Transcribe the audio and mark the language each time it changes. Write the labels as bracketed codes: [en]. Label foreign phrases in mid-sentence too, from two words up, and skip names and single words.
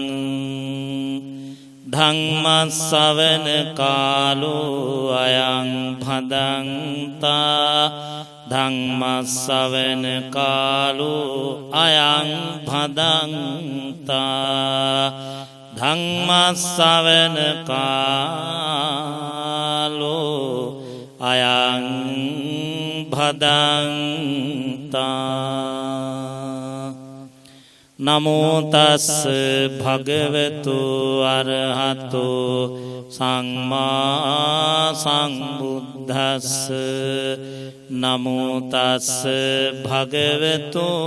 [pi] ධම්මස්සවන කාලෝ අයං භදංතා ධම්මස්සවන කාලෝ අයං භදංතා ධම්මස්සවන කාලෝ අයං භදංතා නමෝ තස් භගවතු අරහතෝ සම්මා සම්බුද්දස්ස නමෝ තස් භගවතු